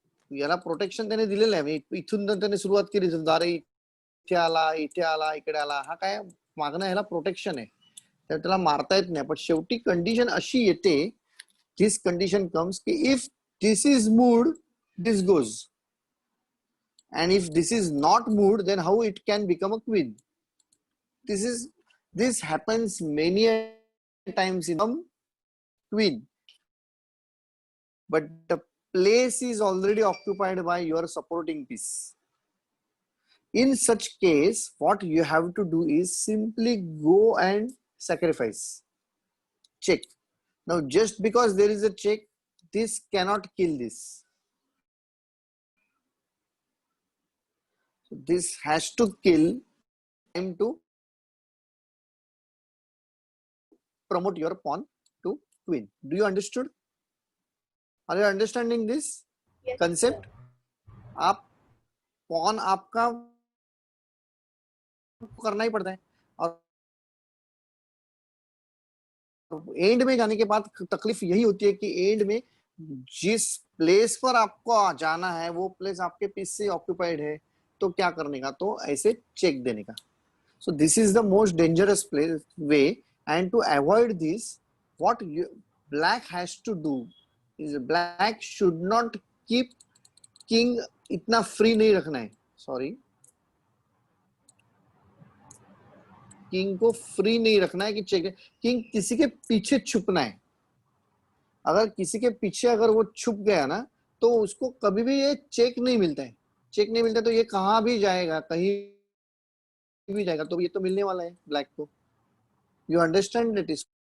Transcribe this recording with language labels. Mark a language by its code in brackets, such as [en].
[mr] याला प्रोटेक्शन त्याने दिलेलं आहे, इथून जर त्याने सुरुवात केली, अरे इथे आला, इथे आला, इकडे आला, हा काय मागणं ह्याला प्रोटेक्शन आहे, तर त्याला मारता येत नाही. पण शेवटी कंडिशन अशी येते, [en] This condition comes की if this is moved, this goes, and if this is not moved, then how it can become a queen. This happens many times in queen, but the place is already occupied by your supporting piece. In such case, what you have to do is simply go and sacrifice, check. Now just because there is a check, this cannot kill this. So this has to kill time to promote your pawn to queen. Do you understood? Are you understanding this Yes, concept? [hi] आप pawn आपका करना ही पड़ता है, और and में जाने के बाद तकलीफ यही होती है कि एंड में जिस प्लेस पर आपको जाना है वो प्लेस आपके पीस से ऑक्यूपाइड है, तो क्या करने का, तो ऐसे चेक देने का. [en] So this is the most dangerous way, and to avoid this, what black has to do is black should not keep king [hi] इतना free नहीं रखना है. Sorry, किंग को फ्री नहीं रखना है कि चेक. किंग किसी के पीछे छुपना है. अगर किसी के पीछे अगर वो छुप गया ना, तो उसको कभी भी ये चेक नहीं मिलता है. चेक नहीं मिलता तो ये कहां भी जाएगा, कहीं भी जाएगा, तो ये तो मिलने वाला है ब्लैक को. [en] You understand it is.